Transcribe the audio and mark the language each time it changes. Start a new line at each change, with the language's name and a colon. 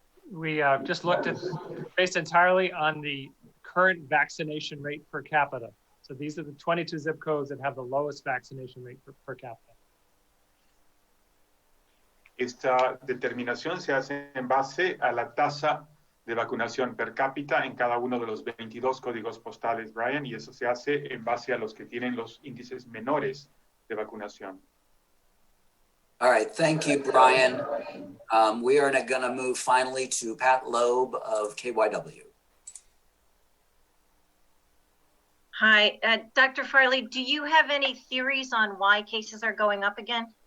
English: We just looked at, based entirely on the current vaccination rate per capita. So these are the 22 zip codes that have the lowest vaccination rate per capita.
Spanish: Esta determinación se hace en base a la tasa de vacunación per cápita en cada uno de los 22 códigos postales, Brian, y eso se hace en base a los que tienen los índices menores de vacunación.
English: All right, thank you, Brian. We are going to move finally to Pat Loeb of KYW. Hi, Dr. Farley, do you have any theories on why cases are going up again?